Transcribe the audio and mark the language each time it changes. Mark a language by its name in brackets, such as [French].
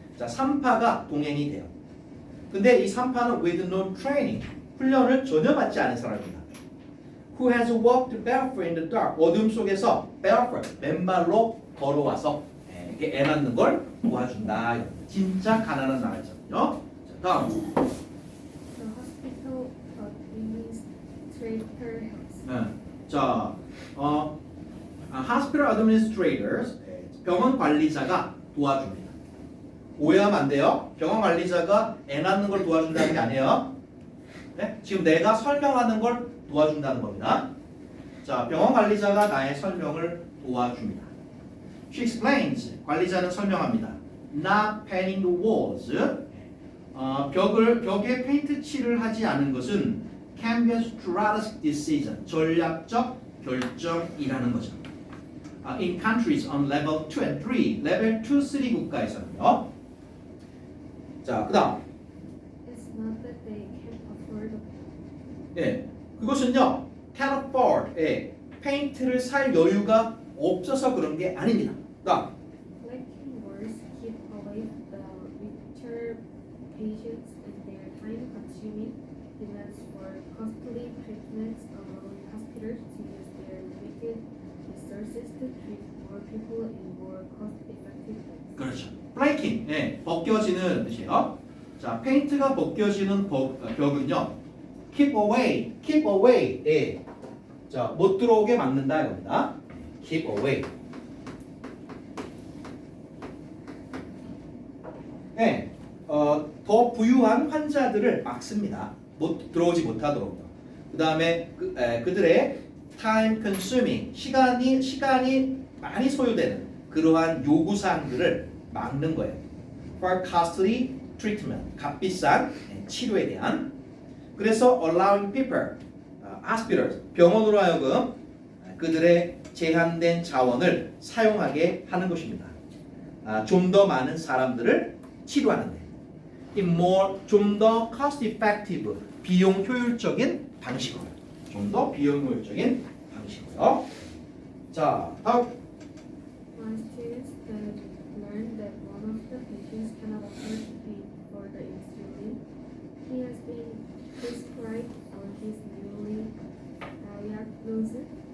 [Korean] 자, 산파가 동행이 돼요. 근데 이 산파는 [English] with no training, [Korean] 훈련을 전혀 받지 않은 사람입니다. [English] Who has walked barefoot in the dark, [Korean] 어둠 속에서 barefoot, 맨발로 걸어와서 이렇게 애 낳는 걸 도와준다. 진짜 가난한 나라잖아요. 자, 다음. [English] The hospital administrator helps. [Korean] 자, [English] hospital administrators, [Korean] 병원 관리자가 도와줍니다. 오해하면 안 돼요. 병원 관리자가 애 낳는 걸 도와준다는 게 아니에요. 네? 지금 내가 설명하는 걸 도와준다는 겁니다. 자, 병원 관리자가 나의 설명을 도와줍니다. [English] She explains, [Korean] 관리자는 설명합니다. [English] Not painting the walls, [Korean] 벽에 페인트 칠을 하지 않은 것은 [English] can be a strategic decision, [Korean] 전략적 결정이라는 거죠. [English] In countries on level 2 and 3, [Korean] 레벨 2, 3 국가에서는요. 자, 그다음. [English] It's not that they can't afford it. [Korean] 예, 그것은요, [English] can afford, [Korean] 페인트를 살 여유가 없어서 그런 게 아닙니다. 그다음. [English] Collecting words keep away the richer patients and their time-consuming demands for costly treatments, allowing hospitals to use their limited resources to treat more people in more cost-effective ways. [Korean] 그렇죠. flaking, 벗겨지는 뜻이에요. 자, 페인트가 벗겨지는 벽은요, [English] keep away, [Korean] 자, 못 들어오게 막는다 이겁니다. keep away. 더 부유한 환자들을 막습니다. 들어오지 못하도록요. 그 다음에 그들의 [English] time consuming, [Korean] 시간이 많이 소요되는 그러한 요구사항들을 막는 거예요. [English] For costly treatment, [Korean] 값비싼 치료에 대한. 그래서 [English] allowing people, hospitals, [Korean] 병원으로 하여금 그들의 제한된 자원을 사용하게 하는 것입니다. 좀 더 많은 사람들을 치료하는데, 좀 더 [English] cost effective, [Korean] 비용 효율적인 방식으로, 좀 더 비용 효율적인 방식으로요. 자, 다음. [English] My students learned that one of the patients cannot afford to pay for the insulin he has been prescribed for his newly diagnosed